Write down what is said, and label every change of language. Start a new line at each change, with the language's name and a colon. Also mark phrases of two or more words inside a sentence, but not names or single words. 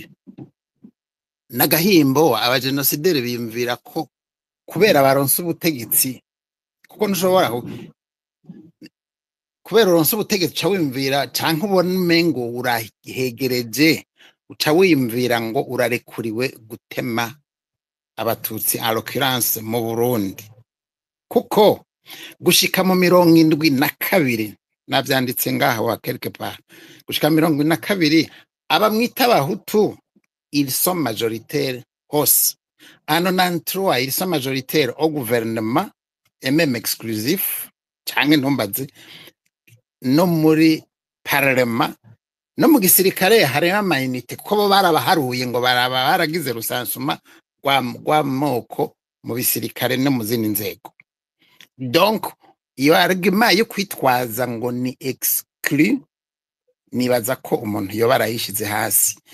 Rundi: N'agahimbo abagenosideri biyumvira ko kubera baronse ubutegetsi, kuko ntushobora kubera uronse ubutegetsi uca wiyumvira canke ubona umengo urahegereje, uca wiyumvira ngo urarekuriwe gutema abatutsi
French: en l'occurrence
Rundi: mu Burundi. Kuko gushika mu 72 navyanditse ngaha wa
French: quelque part,
Rundi: gushika 72 abamwita abahutu
French: ils sont majoritaires
Rundi: hose.
French: En 93 ils sont majoritaires au gouvernement et même exclusif,
Rundi: canke ntumbaze no muri parlement no mu gisirikare hari amayinite ko bo barabaharuye ngo baragize rusansuma rwa moko mu bisirikare no mu zindi nzego. Donc iyo argument yo kwitwaza ngo ni exclu, nibaza ko umuntu yo barayishize hasi.